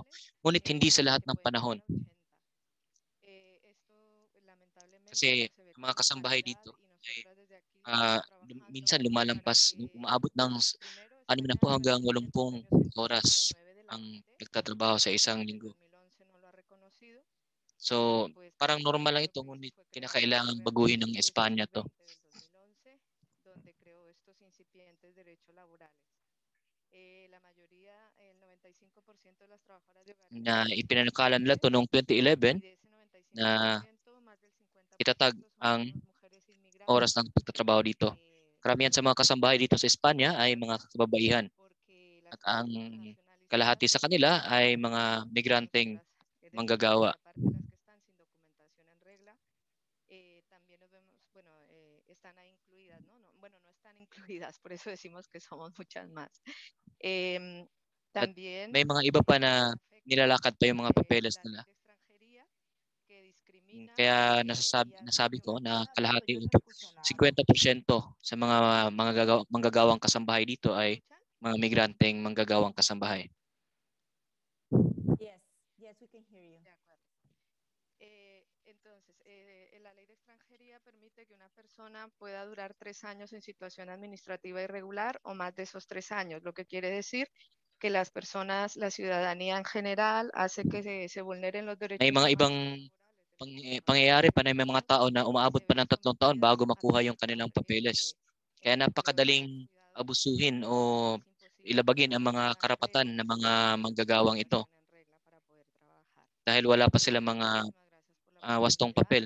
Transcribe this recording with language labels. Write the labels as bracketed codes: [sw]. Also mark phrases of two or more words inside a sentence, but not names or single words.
[tl] Ngunit hindi sa lahat ng panahon. Kasi mga kasambahay dito, minsan lumalampas, umaabot ng 60 hanggang 80 oras ang nagtatrabaho sa isang linggo. So, parang normal lang ito, ngunit kinakailangan baguhin ng Espanya to. [es] Donde creó estos incipientes derechos laborales. La mayoría, el 95% de las trabajadoras de hogar [tl] na ipinanakalan nila to noong 2011 na itatag ang oras ng pagtatrabaho dito. Karamihan sa mga kasambahay dito sa Espanya ay mga kababaihan. At ang kalahati sa kanila ay mga migranteng manggagawa. [es] También nos vemos, bueno, están ahí incluidas, ¿no? Bueno, no están incluidas, por eso decimos que somos muchas más. También [tl] may mga iba pa na nilalakad pa yung mga papeles nila Kaya nasabi ko na kalahati, 50% sa mga manggagawang kasambahay dito ay mga migranteng manggagawang kasambahay. [en] Yes, yes, we can hear you. [es] De acuerdo. Entonces, la ley de extranjería permite que una persona pueda durar 3 años en situación administrativa irregular o más de esos 3 años, lo que quiere decir que las personas, la ciudadanía en general, hace que se vulneren los derechos [tl] May mga ibang pangyayari pa na may mga tao na umaabot pa ng 3 taon bago makuha yung kanilang papeles. Kaya napakadaling abusuhin o ilabagin ang mga karapatan ng mga manggagawang ito dahil wala pa sila mga wastong papel.